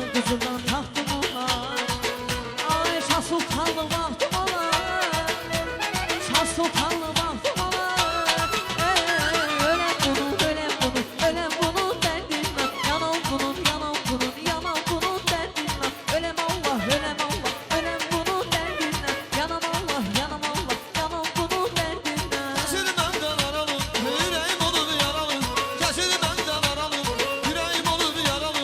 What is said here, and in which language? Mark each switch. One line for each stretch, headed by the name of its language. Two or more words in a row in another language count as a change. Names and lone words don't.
Turkish: Kızıldan tahtım olar.
Azerbaijani: Ay Şah Sultanlı vaxtım olar. Şah Sultanlı vaxtım olar.
Turkish: Ölem bunun, ölem bunun, ölem bunun derdinden. Yanam bunun, yanam bunun, yanam bunun derdinden. Ölem Allah, ölem Allah, ölem bunun derdinden. Yanam Allah, yanam Allah, yanam bunun derdinden. Kesildi benden aralı, yüreğim olur yaralı. Kesildi benden aralı, yüreğim olur yaralı.